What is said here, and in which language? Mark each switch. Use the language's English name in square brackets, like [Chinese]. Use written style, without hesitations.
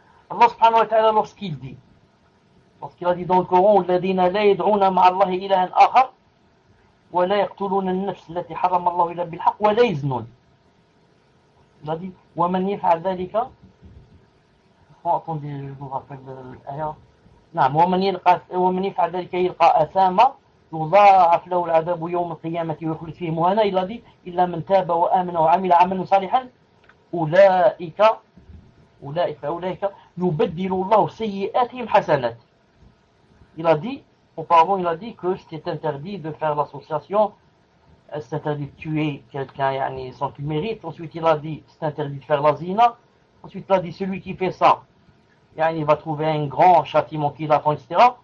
[French] Allah subhanahu wa ta'ala, lorsqu'il a dit dans le Coran, [Arabic] الَّذِينَ لَا يَدْعُونَ مَعَ اللَّهِ إِلَهًا آخَرَ وَلَا يَقْتُلُونَ النَّفْسَ الَّتِي حَرَّمَ اللَّهُ إِلَّا بِالْحَقِّ وَلَا يَزْنُونَ. [French] Il a dit, [Arabic] وَمَنْ يَفْعَلْ ذَلِكَ. [French] Attendez, je vous rappelle l'ayat. [Arabic] Non, وَمَنْ يَفْعَلْ ذَلِكَ يَلْقَى أَثَامًا يضاعف له العذاب يوم القيامة ويخلد فيه مهانا. [French] Il a dit, [Arabic] إلا من تاب وآمن وعمل عملا صالحا أولئك أولئك يبدل الله سيئاتهم حسنات. [French] Il a dit, auparavant, il a dit que c'était interdit de faire l'association, c'est interdit de tuer quelqu'un yani, sans qu'il mérite. Ensuite, il a dit, c'est interdit de faire la zina. Ensuite, il a dit, celui qui fait ça, yani, il va trouver un grand châtiment qu'il attend, etc.